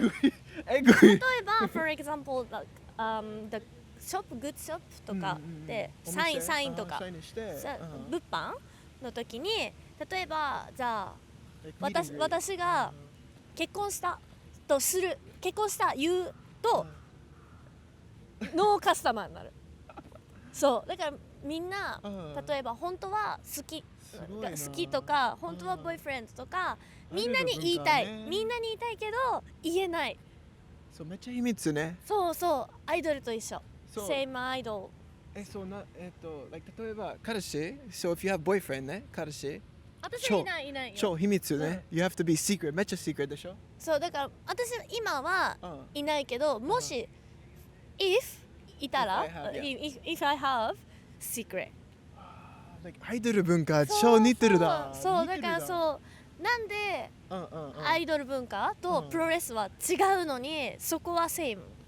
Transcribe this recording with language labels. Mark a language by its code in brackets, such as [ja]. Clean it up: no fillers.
[ja] 例えば [en] for example the shop good shop [ja] とかでサインとか物販の時に、例えばじゃあ私が結婚したとする、結婚した言うとノーカスタマーになる。そうだからみんな例えば本当は好きとか本当はボーイフレンドとかみんなに言いたいけど言えない。そうめっちゃ秘密ね。そうアイドルと一緒。セイムアイドル。例えば彼氏、 [en] so if you have boyfriend [ja] ね、彼氏。私いないよ。超秘密ね。 [en] You have to be secret。 [ja] めっちゃ secret でしょ。そうだから私今はいないけど、もし if いたら [en] if I have secret。 [ja] アイドル文化超似てるだ。そうだからそうなんでアイドル文化とプロレスは違うのに、そこは same。